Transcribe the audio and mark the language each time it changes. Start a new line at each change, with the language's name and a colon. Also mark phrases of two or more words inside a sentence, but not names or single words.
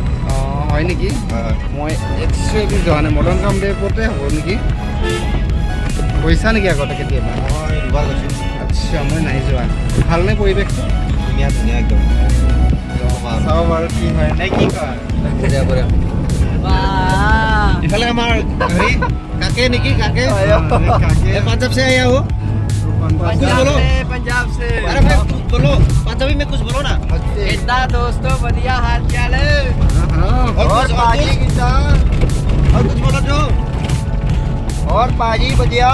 Assamese: অঁ হয় নেকি মই একচুৱেলি যোৱা নাই মদন কামদেৱতে হ'ব নেকি গৈছা নেকি আগতে কেতিয়াবা মই দুবাৰ গৈছোঁ আচ্ছা মই নাই যোৱা ভালনে পৰিৱেশটো ধুনীয়া ধুনীয়া একদম চাব বাৰু কি হয় নে কি কয় বঢ়িয়া বঢ়িয়া ইফালে আমাৰ হেৰি কাকে নেকি কাকে
Hindi: काके पंजाब से आया हो पंजाब से पंजाब से अरे भाई कुछ बोलो पंजाबी में कुछ बोलो ना कितना दोस्तों बढ़िया हाल चाल है और पाजी किसान और कुछ बोलो जो और पाजी बढ़िया